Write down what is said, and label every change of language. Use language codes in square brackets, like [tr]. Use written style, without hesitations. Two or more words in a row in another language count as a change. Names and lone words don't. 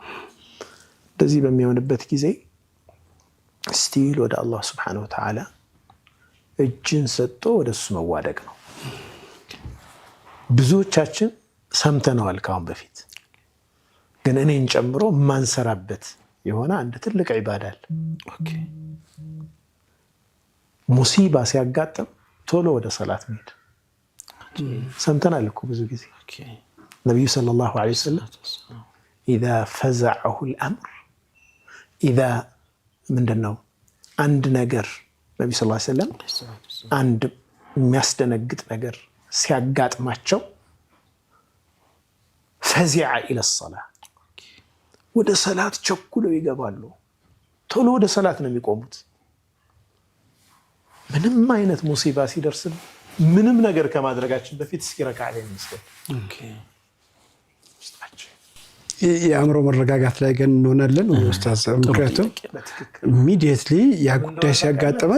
[am] እንደዚህ በሚሆንበት ጊዜ ስቲል ወደ አላህ [ar] سبحانه وتعالى [am] እጅን ሰጥቶ ወደሱ መዋደቅ ነው። ብዙዎቻችን ሰምተነዋል ካሁን በፊት፣ ግን እኔን ጨምሮ ማንሰራበት የሆነ አንድ ትልቅ ዒባዳ አለ። ሙሲባ ሲያጋጥም ቶሎ ወደ ሰላት መሄድ ሰምተናል እኮ ብዙ ጊዜ። ነብዩ [ar] صلى الله عليه وسلم إذا فزعه الأمر إذا [am] ምንድነው አንድ ነገር ነብዩ [ar] صلى الله عليه وسلم [am] አንድ የሚያስደነግጥ ነገር ሲያጋጥማቸው [ar] فزع إلى الصلاة [am] ወደ ሰላት ቸኩለው ይገባሉ። ቶሎ ወደ ሰላት ነው የሚቆሙት። ምንም አይነት ሙሲባ ሲደርስ ምንም ነገር ከማድረጋችን በፊት እስኪ ረካዓ ላይ እንስገድ። የአእምሮ መረጋጋት ላይ ግን እንሆናለን ኡስታዝ። ምክንያቱም ኢሚዲየትሊ ያ ጉዳይ ሲያጋጥመን